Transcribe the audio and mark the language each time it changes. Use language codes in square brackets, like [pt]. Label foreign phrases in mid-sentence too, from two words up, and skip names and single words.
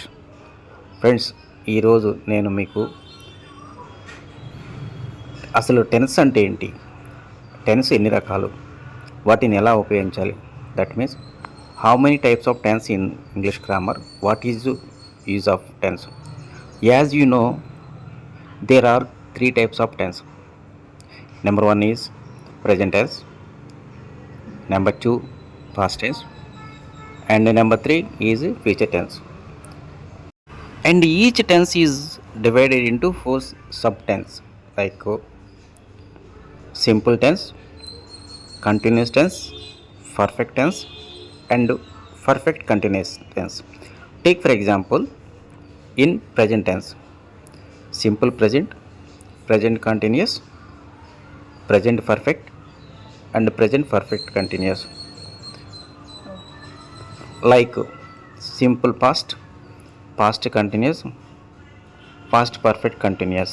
[te] ఫ్రెండ్స్, ఈరోజు నేను మీకు అసలు టెన్స్ అంటే ఏంటి, టెన్స్ ఎన్ని రకాలు, వాటిని ఎలా ఉపయోగించాలి, [en] that means how many types of tense in English grammar, what is use of tense. as you know, there are three types of tense. Number one is present tense, number two past tense, and number three is future tense. And each tense is divided into four sub tense, like simple tense, continuous tense, perfect tense, and perfect continuous tense. Take for example, in present tense, simple present, present continuous, present perfect, and present perfect continuous. Like simple past, past continuous, past perfect continuous.